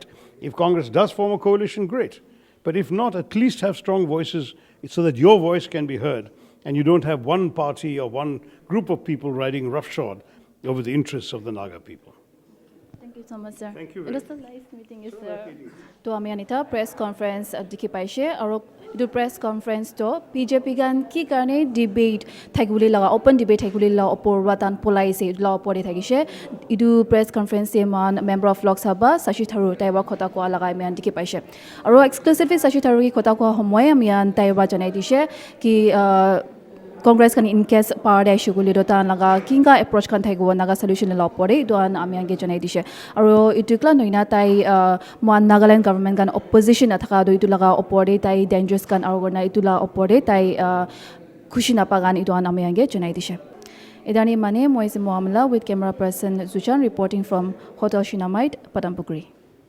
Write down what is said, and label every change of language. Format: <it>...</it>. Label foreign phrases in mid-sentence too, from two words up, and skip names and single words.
<en>If Congress does form a coalition, great. But if not, at least have strong voices so that your voice can be heard, and you don't have one party or one group of people riding roughshod over the interests of the Naga people. Thank you so much, sir. Thank you It was a nice meeting, sir.</en> <nag>To Amianita</nag> <en>press conference</en> <nag>at Diki Paishe, idu press conference to BJP gan ki karne debate thaiguli laga</nag> <en>open debate</en> <nag>thaiguli la opor watan polai se la opore thagise idu press conference se man</nag> <en>member of Lok Sabha</en> <nag>Shashi Tharoor taiwa khota ko lagai mian dikhi paise aro exclusively Shashi Tharoor ki khota ko homoy mian taiwa janai dise ki Congress kan</nag> <en>in case power issue</en> <nag>guli do tan laga kinga approach kan thaigo naga solution la pore do an ami ange janai dise aro itukla noina tai mon Nagaland government kan opposition athaka do itu laga opore tai dangerous kan argona itula opore tai khushi na pagan itu an ami ange janai dise idani mane moise muamala</nag> <en>with camera person Zuchan reporting from Hotel Shunammite Padampukri.</en>